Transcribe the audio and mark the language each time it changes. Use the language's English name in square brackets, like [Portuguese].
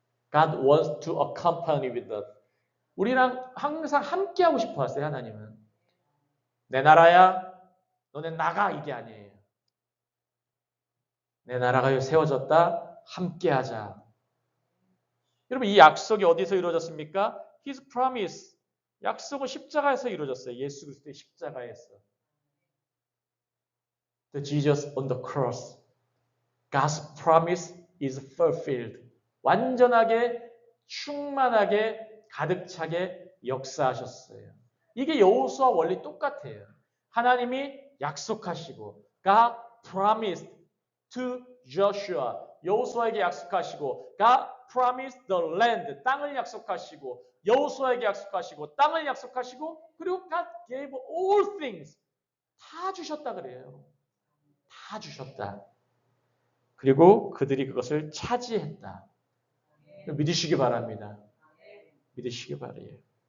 [English] God wants to accompany with us. [Korean] 우리랑 항상 함께 하고 싶어 하세요, 하나님은. 내 나라야, 너네 나가 이게 아니에요. 내 나라가 세워졌다, 함께 하자. 여러분 이 약속이 어디서 이루어졌습니까? [English] His promise. [Korean] 약속은 십자가에서 이루어졌어요. 예수 그리스도의 십자가에서. [English] The Jesus on the cross. God's promise is fulfilled. [Korean] 완전하게, 충만하게, 가득 차게 역사하셨어요. 이게 여호수아 원리 똑같아요. 하나님이 약속하시고 [English] God promised to Joshua. [Korean] 여호수아에게 약속하시고 [English] God promised the land. [Korean] 땅을 약속하시고 여호수아에게 약속하시고 땅을 약속하시고 그리고 [English] God gave all things. [Korean] 다 주셨다 그래요. 다 주셨다. 그리고 그들이 그것을 차지했다. 믿으시기 바랍니다. 믿으시기 바라요.